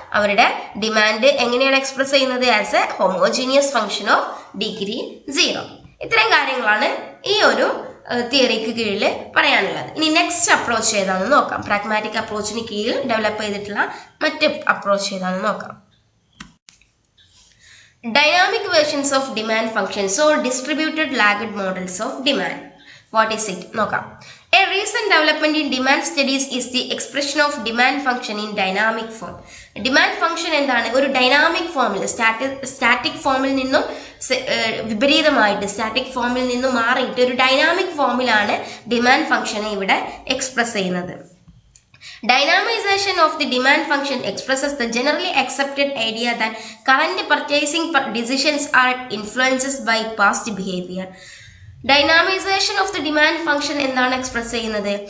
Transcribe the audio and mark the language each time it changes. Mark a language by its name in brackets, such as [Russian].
[Malayalam] അവരുടെ ഡിമാൻഡ് എങ്ങനെയാണ് എക്സ്പ്രസ് ചെയ്യുന്നത്? [English] As a homogeneous function of degree 0. [Malayalam] ഇത്രയും കാര്യങ്ങളാണ് ഈ ഒരു തിയറിക്ക് കീഴിൽ പറയാനുള്ളത്. ഇനി നെക്സ്റ്റ് അപ്രോച്ച് ഏതാണെന്ന് നോക്കാം. പ്രാഗ്മാറ്റിക് അപ്രോച്ചിന് കീഴിൽ ഡെവലപ്പ് ചെയ്തിട്ടുള്ള മറ്റ് അപ്രോച്ച് ഏതാണെന്ന് നോക്കാം. [English] Dynamic versions of demand functions or distributed lagged models of demand. What is it? നോക്കാം. A recent development in demand studies is the expression of demand function in dynamic form. [Malayalam] Demand function എന്താണ്? ഒരു dynamic ഫോമിൽ, static ഫോമിൽ നിന്നും വിപരീതമായിട്ട്, static ഫോമിൽ നിന്നും മാറിയിട്ട് ഒരു ഡൈനാമിക് ഫോമിലാണ് ഡിമാൻഡ് ഫംഗ്ഷനെ ഇവിടെ എക്സ്പ്രസ് ചെയ്യുന്നത്. [English] Dynamization of the demand function expresses the generally accepted idea that current purchasing decisions are influenced by past behavior. [Malayalam] ഡൈനാമൈസേഷൻ of the demand function എന്താണ് എക്സ്പ്രസ് ചെയ്യുന്നത്?